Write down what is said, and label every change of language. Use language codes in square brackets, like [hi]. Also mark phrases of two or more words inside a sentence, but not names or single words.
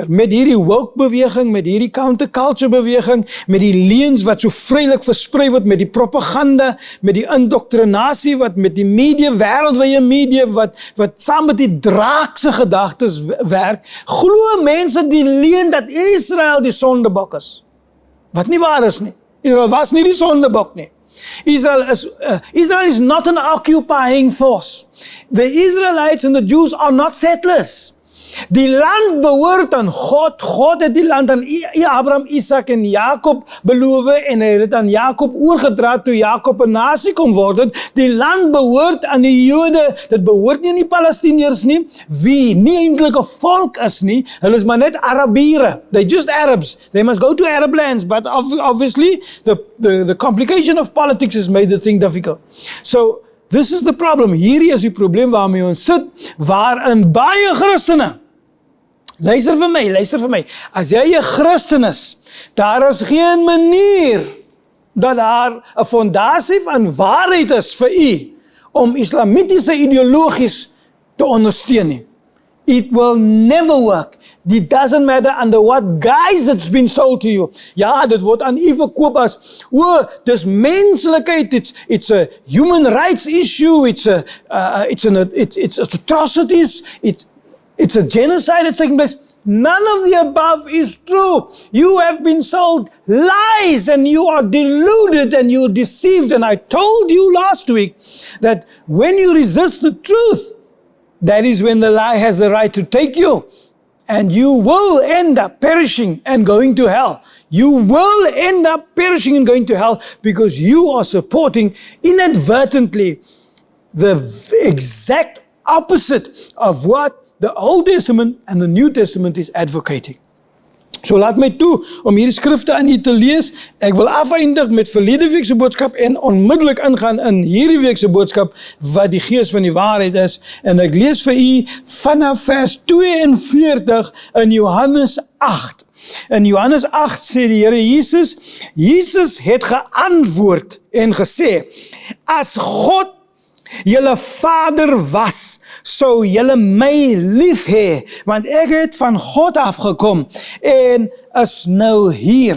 [af] Met hierdie woke beweging, met hierdie counterculture beweging, met die leuns wat so vrylik versprei word, met die propaganda, met die indoktrinasie wat met die media, wêreldwye media wat saam met die draakse gedagtes werk, glo mense die leuen dat Israel die sondebok is. Wat nie waar is nie. Israel was nie die sondebok nie. [en] Israel is not an occupying force. The Israelites and the Jews are not settlers. [af] Die land behoort aan God. God het die land aan Abraham, Isak en Jakob beloof en hy het dit aan Jakob oorgedra toe Jakob 'n nasie kon word. Die land behoort aan die Jode. Dit behoort nie aan die Palestiniërs nie, wie nie eintlik 'n volk is nie. Hulle is maar net Arabiere. [en] They're just Arabs. They must go to Arab lands, but obviously the complication of politics has made the thing difficult. So this is the problem. [af] Hierdie is die probleem waarmee ons sit, waarin baie Christene, luister vir my, as jy 'n Christen is, daar is geen manier dat daar 'n fondasie van waarheid is vir u, om islamitiese ideologies te ondersteun nie. [en] It will never work. It doesn't matter under what guise it's been sold to you. [af] Ja, dit word aan u verkoop as, dis menslikheid, [en] it's a human rights issue, it's atrocities, it's a genocide that's taking place. None of the above is true. You have been sold lies and you are deluded and you are deceived. And I told you last week that when you resist the truth, that is when the lie has the right to take you. And you will end up perishing and going to hell. You will end up perishing and going to hell because you are supporting inadvertently the exact opposite of what the Old Testament and the New Testament is advocating. [af] So laat my toe om hierdie skrifte aan u te lees. Ek wil afeindig met verlede week se boodskap en onmiddellik ingaan in hierdie week se boodskap wat die gees van die waarheid is. En ek lees vir u vanaf vers 42 in Johannes 8. In Johannes 8 sê die Here Jesus het geantwoord en gesê, as God julle Vader was, sou julle my lief hê, want ek het van God afgekom en is nou hier.